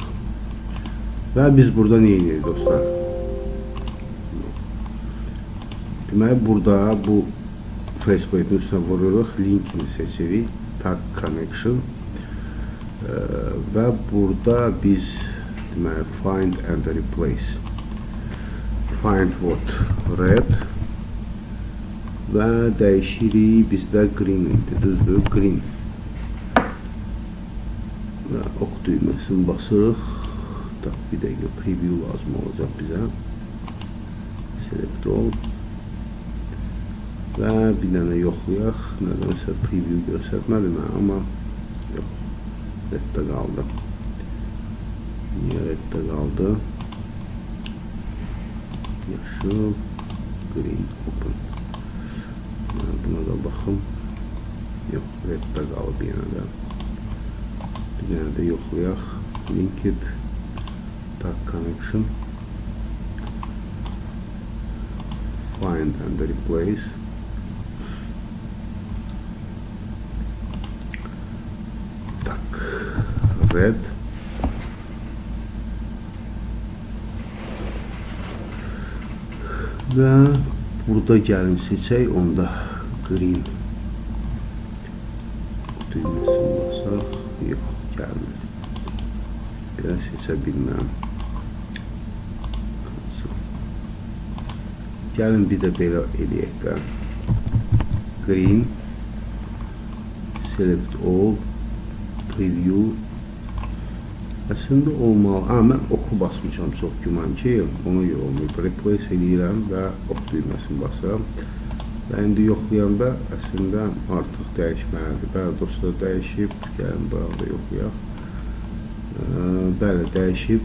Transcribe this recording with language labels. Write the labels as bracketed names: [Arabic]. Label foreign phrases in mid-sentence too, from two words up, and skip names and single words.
[Azerbaijani] Və biz burada nə edirik dostlar? Deməli, burada bu faceplate'in üstünə vururuq, linkini seçirik, [English] tag connection [Azerbaijani] və burada biz deməli, [English] find and replace. Find what? [Azerbaijani] Red və dəyişirik, bizdə green idi, düzdür, green. Və ok düyməsini basırıq. Bir dəqiqə preview lazım olacaq bizə. [English] Select all. [Azerbaijani] Və bir dənə yoxlayaq. Nədənsə preview göstərmədi mən, amma yox. Reddə qaldı. Niyə reddə qaldı? [English] Yaşıl, green, open. [Azerbaijani] Buna da baxım. Yox, reddə qalıb yenə də. Bir dənə də yoxlayaq. [English] Linked tag connection. Find and replace. Tak. [Azerbaijani] Red. Və burada gəlin seçək, onda green düyməsini basaq, yox, gəlmir. Belə seçə bilməm. Gəlin bir də belə eləyək də. [English] Green, select all, preview. [Azerbaijani] Əslində olmalı. Mən oxu basmışam çox güman ki, onu olmayıb. Replace eləyirəm və ox düyməsini basıram. Və indi yoxlayanda əslində artıq dəyişməlidir. Bəli, dostlar, dəyişib. Gəlin, burada yoxlayaq. Bəli, dəyişib.